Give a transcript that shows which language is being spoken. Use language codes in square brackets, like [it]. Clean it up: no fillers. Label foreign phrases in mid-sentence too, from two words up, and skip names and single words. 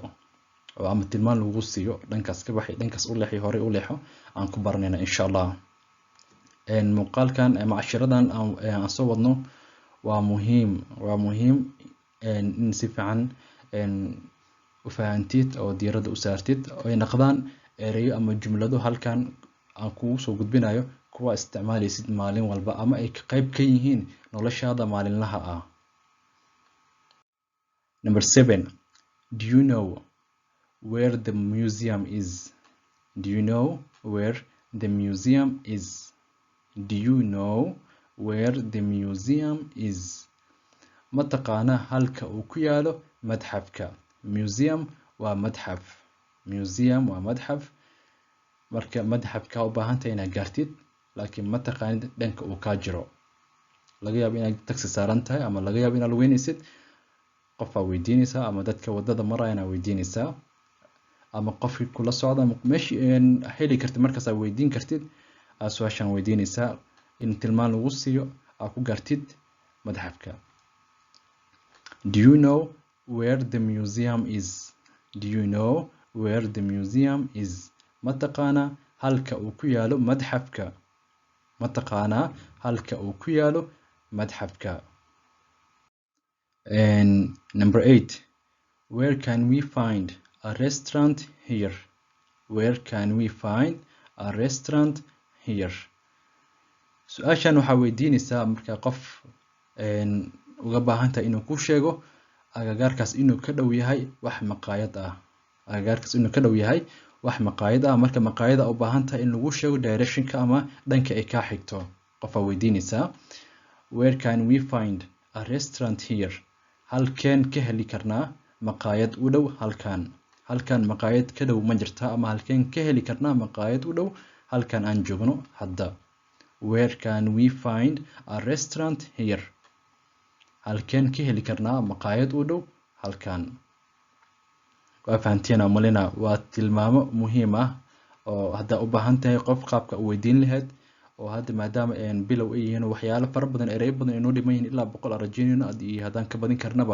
[so] oo ama tilmaan lagu siiyo dhankaas ka baxay dhankaas u leexi hore u leexo aan ku baranayna insha allah muuqaalkan ama cashiradan aan soo wadno waa muhiim in si fiican u fahantid oo diiradda u saartid oo ay noqdaan ereyo ama jumlado halkan aan kugu soo gudbinayo kuwa isticmaalaysid maalin walba ama ay qayb ka yihiin noloshaada maalinlaha ah. [en] Number 7. Do you know where the museum is? Do you know where the museum is? Do you know where the museum is? [so] Ma taqaana halka uu ku yaalo madxafka. Museum waa madxaf. Museum waa madxaf. Marka madxafka u baahan tahay inaad gaartid laakiin ma taqaanid dhanka uu ka jiro. Laga yaabo inaad taxi saaran tahay ama laga yaabo inaad lugeynaysid qofaa weydiinaysaa ama dadka wadada marayana weydiinaysaa ama qofkii kula socda meeshii heli kartid markaas aad weydiin kartid aad su'aashan weydiinaysaa in tilmaan lagu siiyo aad ku gaartid madxafka. [en] Do you know where the museum is? Do you know where the museum is? [so] Ma taqaana halka uu ku yaalo madxafka. Ma taqaana halka uu ku yaalo madxafka. [en] And number 8. Where can we find a restaurant here? Where can we find a restaurant here? [so] Su'aashan waxaa weydiinaysaa marka qof uga baahan tahay inuu ku sheego agagaarkaas inuu ka dhow yahay wax maqaayad ah. Agagaarkaas inuu ka dhow yahay wax maqaayad ah marka maqaayada u baahan tahay in lagu sheego directionka ama dhanka ay ka xigto. Qofaa weydiinaysaa [en] where can we find a restaurant here? [so] Halkeen ka heli karnaa maqaayad u dhow halkan. Halkan maqaayad ka dhow ma jirta ama halkeen ka heli karnaa maqaayad u dhow halkan aan joogno hadda. [en] Where can we find a restaurant here? [so] Halkeen ka heli karnaa maqaayad u dhow halkan. Waa fahanteen malina waa tilmaamo muhiim ah oo hadda u baahan tahay qof qaabka u weydiin lahayd oo hadda maadaama bilow ay yihiin waxyaalo fara badan ereyo badan inoo dhiman yihiin ilaa 100 arajinayno iyo haddaan ka badin karnaba.